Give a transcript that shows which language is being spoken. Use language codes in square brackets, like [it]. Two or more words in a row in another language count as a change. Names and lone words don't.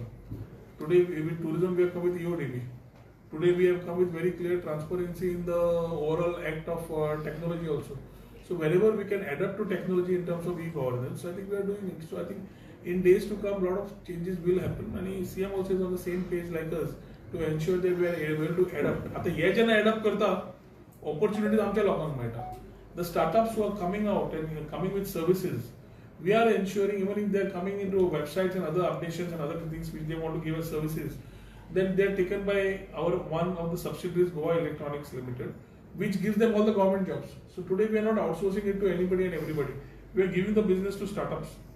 [en] Today with tourism we have come with EODB. Today we have come with very clear transparency in the overall act of technology also. So wherever we can adapt to technology in terms of e-governance, I think we are doing it. So I think in days to come, a lot of changes will happen. And CM also is on the same page like us to ensure that we are able to adapt. [kok] आता ये जना adapt करता, opportunities आमच्या लोकांक मेळटा. [en] The startups who are coming out and coming with services, we are ensuring even if they are coming into websites and other updations and other things which they want to give us services, then they are taken by our one of the subsidiaries, Goa Electronics Limited, which gives them all the government jobs. So today we are not outsourcing it to anybody and everybody. We are giving the business to startups.